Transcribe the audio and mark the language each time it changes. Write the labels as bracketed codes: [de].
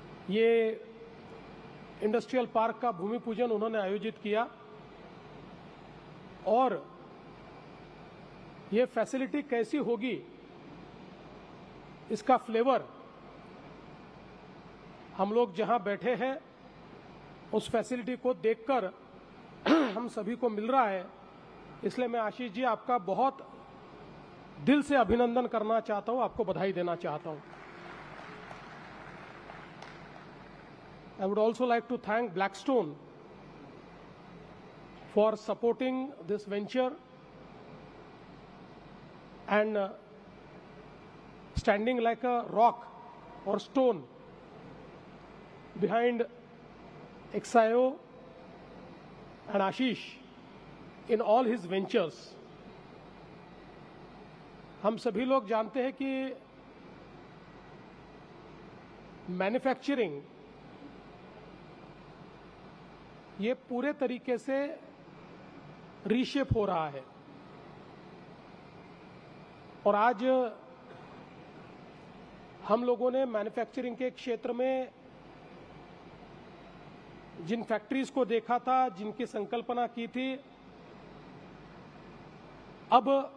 [hi] ये industrial park का भूमि पूजन उन्होंने आयोजित किया और ये फैसिलिटी कैसी होगी इसका फ्लेवर हम लोग जहां बैठे हैं उस फैसिलिटी को देखकर हम सभी को मिल रहा है। इसलिए मैं आशीष जी आपका बहुत दिल से अभिनंदन करना चाहता हूं, आपको बधाई देना चाहता हूं। [en] I would also like to thank Blackstone for supporting this venture and standing like a rock or stone behind Exio and Ashish in all his ventures. [hi] हम सभी लोग जानते हैं कि मैन्युफैक्चरिंग ये पूरे तरीके से रीशेप हो रहा है और आज हम लोगों ने मैन्युफैक्चरिंग के क्षेत्र में जिन फैक्ट्रीज को देखा था, जिनकी संकल्पना की थी, अब